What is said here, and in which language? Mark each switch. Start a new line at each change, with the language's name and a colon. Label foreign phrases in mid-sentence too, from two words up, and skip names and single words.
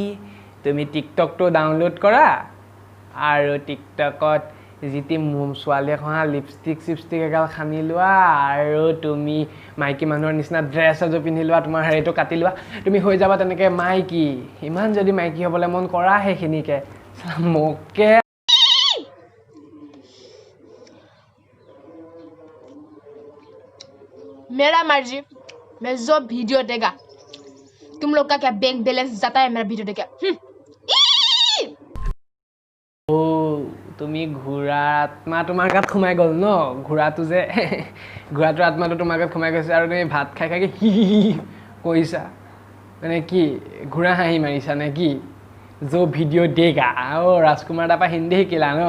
Assamese: তুমি টিকটকটো ডাউনলোড কৰা আৰু টিকটকত যিটি ছোৱালী এখন লিপষ্টিক এগাল সানি লোৱা আৰু তুমি মাইকী মানুহৰ নিচিনা ড্ৰেছ এযোৰ পিন্ধি লোৱা, তোমাৰ হেৰিটো কাটি লোৱা, তুমি হৈ যাবা তেনেকৈ মাইকী। ইমান যদি মাইকী হ'বলৈ মন কৰা সেইখিনিকে মোকে।
Hindi: मेरा मर्जी, मैं जो वीडियो देगा तुम लोग का क्या बैंक बैलेंस जाता है मेरा वीडियो देखे।
Assamese: তুমি ঘোঁৰাৰ আত্মা তোমাৰ গাত সোমাই গ'ল ন? ঘোঁৰাটোৰ আত্মাটো তোমাৰ গাত সোমাই গৈছে আৰু তুমি ভাত খাই হি কৈছা মানে কি ঘোঁৰা হাঁহি মাৰিছা নে কি?
Hindi: जो वीडियो देगा
Assamese: ৰাজকুমাৰ তাৰপৰা হিন্দী শিকিলা ন?